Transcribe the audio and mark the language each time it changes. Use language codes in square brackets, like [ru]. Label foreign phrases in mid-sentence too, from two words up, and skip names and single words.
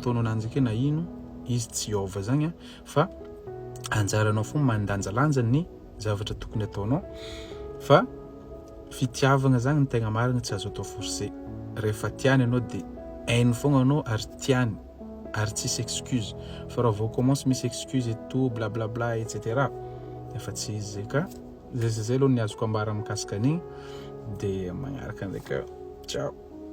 [mg] ataonao ananjy ake na ino izy tsy ova zagny fa anjaranao fogna mandanjalanja ny zavatra tokony ataonao fa fitiavagna zagny ny tegna marigny tsy azo atao forcer rehefa tiany anao de hainy fogna anao ary tiany ary tsisy excuse fa raha vao commence misy excuse [fr] et tout [mg] blablabla etc efa tsy izy ka zay aloha ny azoko ambara mikasika an'igny de magnaraka ndraika ciao